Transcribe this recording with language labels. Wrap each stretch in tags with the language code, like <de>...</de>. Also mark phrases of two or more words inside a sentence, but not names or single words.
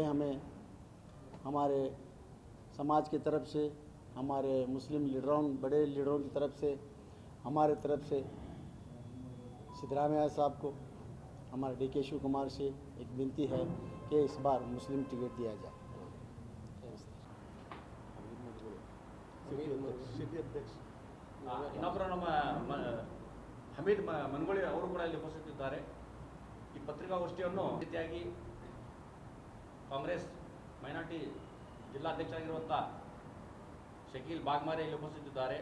<hi>हमें हमारे समाज की तरफ से, हमारे मुस्लिम लीडरों, बड़े लीडरों की तरफ से, हमारे तरफ से सिद्धरामैया साहब को, हमारे DK शिव कुमार से एक विनती है कि इस बार मुस्लिम टिकट दिया जाए।</hi> <kn>ಇನ್ನೊಬ್ಬರು ನಮ್ಮ ಹಮೀದ್ ಮನ್ಗೋಳಿ ಅವರು ಕೂಡ ಇಲ್ಲಿ ಉಪಸ್ಥಿತಿದ್ದಾರೆ. ಈ ಪತ್ರಿಕಾಗೋಷ್ಠಿಯನ್ನು ರೀತಿಯಾಗಿ ಕಾಂಗ್ರೆಸ್ ಮೈನಾರಿಟಿ ಜಿಲ್ಲಾಧ್ಯಕ್ಷರಾಗಿರುವಂಥ ಶಕೀಲ್ ಬಾಗ್ಮಾರೆ ಇಲ್ಲಿ ಉಪಸ್ಥಿತಿದ್ದಾರೆ.</kn>